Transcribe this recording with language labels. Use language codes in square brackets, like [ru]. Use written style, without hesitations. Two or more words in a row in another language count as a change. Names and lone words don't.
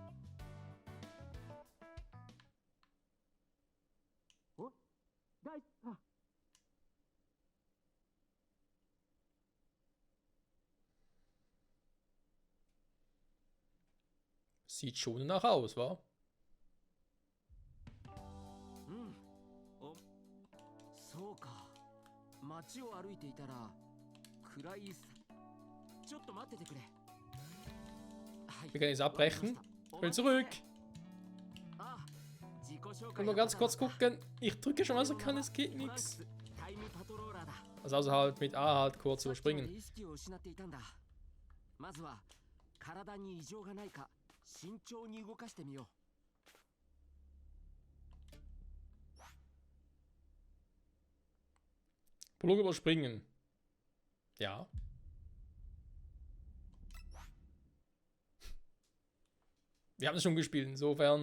[de] Sieht schon nach aus, wa? [ja] そうか。街を歩いていたら暗いさ。ちょっと待っててくれ。はい。 [de] Wir können jetzt abbrechen. Ich will zurück. Ich will nur ganz kurz gucken. Ich drücke schon, was ich kann, es geht nichts. Also außer halt mit A halt kurz überspringen. [ja] まずは体に異常がないか慎重に動かしてみよう。 [de] Prolog überspringen. Ja. Wir haben es schon gespielt, insofern.